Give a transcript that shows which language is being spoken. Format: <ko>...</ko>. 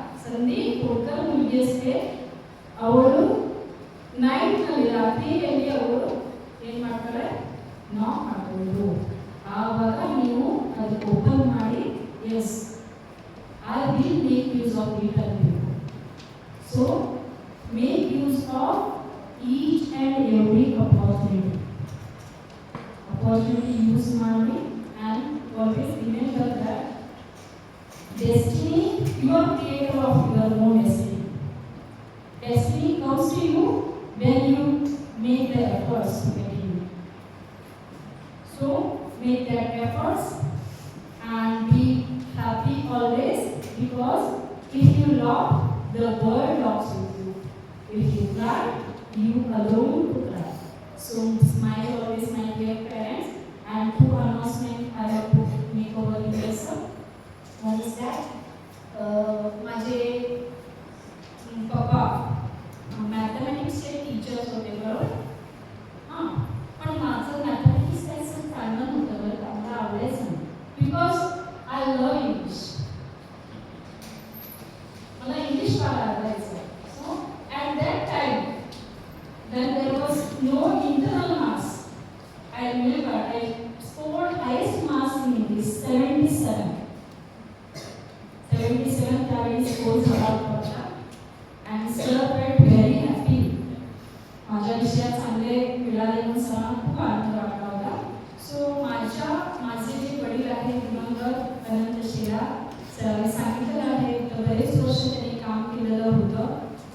<kn>ಸಂಧಿ ಹೋಡ್ಕರ್ ಮುಗಿಯಸ್ತೆ. ಅವಳು ನೈಟ್ನಲ್ಲಿ, ರಾತ್ರಿಯಲ್ಲಿ ಅವಳು ಏನು ಮಾಡ್ತಾಳೆ, ನಾಕ್ ಮಾಡ್ಬೋದು. ಆವಾಗ ನೀವು ಅದಕ್ಕೆ ಓಪನ್ ಮಾಡಿ, S</kn> <en>I will make use of it. So make use of each and every opportunity. Opportunity use</en> <kn>ಮಾಡಿ,</kn> <en>and always remember that destiny, you are creator of your own destiny. Destiny comes to you when you make the efforts to get it. So make that efforts and be happy always, because if you laugh, the world laughs with you. If you cry, you alone to cry. So smile always, my dear parents. And two announcements I have to make over here, sir. One is that</en> <mr>माझे पप्पा मॅथमॅटिक्सचे teachers होते बरोबर. हां, पण माझं mathematics काही असं चांगलं नव्हतं बरं का, मला आवडायचं नाही.</mr> <en>Because I love English.</en> <mr>मला इंग्लिश फार आवडायचं.</mr> <en>So at that time when there was no internal marks, I remember I scored highest marks in English, 77.</en> <mr>77 त्यावेळी स्कोर झाला होता.</mr> <en>And sir felt very happy.</en> <mr>माझ्या विषयात चांगले मिळाले म्हणून सरांना खूप आनंद वाटला होता. सो माझे जे वडील आहेत दिवंगत अनंत शेरा सरांनी सांगितलेलं आहे तर बरेच वर्ष त्यांनी काम केलेलं होतं.</mr>